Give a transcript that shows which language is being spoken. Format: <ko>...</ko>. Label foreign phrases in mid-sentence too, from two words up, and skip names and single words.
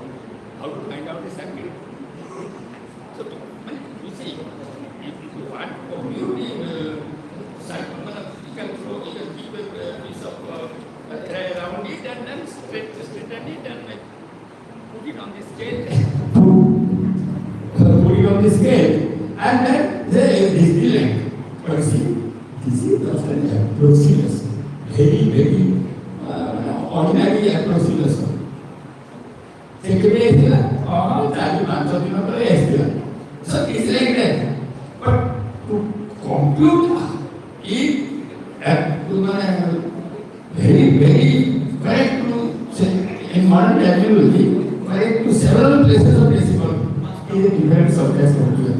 <en>How to find out the circuit? So, you see, if you want to compute the circle, you can keep a piece of thread around it and then straighten it and put it on the scale. Put it on the scale, and then But see, this is just an approximation, very ordinary approximation.</en> <or>Secretary ଆସିଥିଲା ଚାରି ପାଞ୍ଚ ଦିନ ପରେ ଆସିଥିଲା.</or> <en>So it's like that. But to compute it very correct to say in modern terminology, correct to several places of decimal is a different subject altogether.</en>